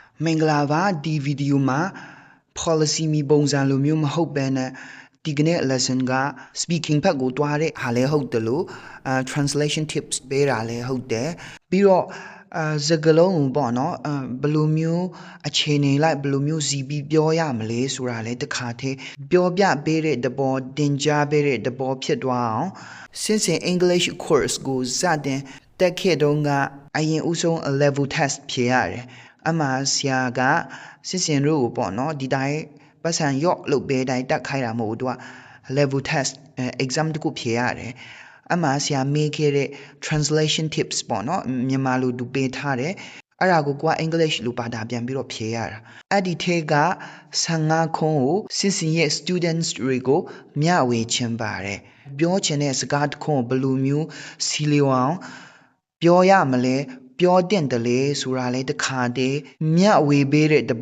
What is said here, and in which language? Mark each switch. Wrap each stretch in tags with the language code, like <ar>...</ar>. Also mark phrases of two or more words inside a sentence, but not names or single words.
<my>မင်္ဂလာပါဒီဗီဒီယိုမှာ policy မီပုံစံလိုမျိုးမဟုတ်ဘဲနဲ့ဒီကနေ့ lesson က speaking ဘက်ကိုတွားတဲ့ဟာလည်းဟုတ်တယ်လို့</my> <en>translation tips</en> <my>ပေးတာလည်းဟုတ်တယ်ပြီးတော့စကားလုံးကိုပေါ့နော်ဘယ်လိုမျိုးအခြေအနေလိုက်ဘယ်လိုမျိုးစီပြီးပြောရမလဲဆိုတာလည်းတစ်ခါတည်းပြောပြပေးတဲ့သဘောတင်ကြားပေးတဲ့သဘောဖြစ်သွားအောင်</my> <en>since English course</en> <my>ကိုစတင်တက်ခဲ့တုန်း ကအရင်ဦးဆုံး</my> <en>level test</en> <my>ဖြေရတယ်အမှဆရာကစစ်စင်တို့ကိုပေါ့နော်ဒီတိုင်းပတ်စံရော့လို့ပေးတိုင်းတက်ခိုင်းတာမဟုတ်ဘူးသူက</my> <en>level test exam</en> <my>တခုဖြေရတယ်အမှဆရာမေးခဲ့တဲ့</my> <en>translation tips</en> <my>ပေါ့နော်မြန်မာလိုသူပေးထားတယ်အဲ့ဒါကိုအင်္ဂလိပ်လိုဘာသာပြန်ပြီးတော့ဖြေ ရတာအဲ့ဒီထဲက15ခုကိုစစ်စင်ရဲ့ students တွေကိုမျှဝေချင်ပါတယ်ပြောချင်တဲ့စကားတစ်ခုကိုဘယ်လိုမျိုးစီလျော်အောင်ပြောရမလဲပြောတင်တယ်လေဆိုတာလေတခါတည်းမျှဝေပေးတဲ့သ</my>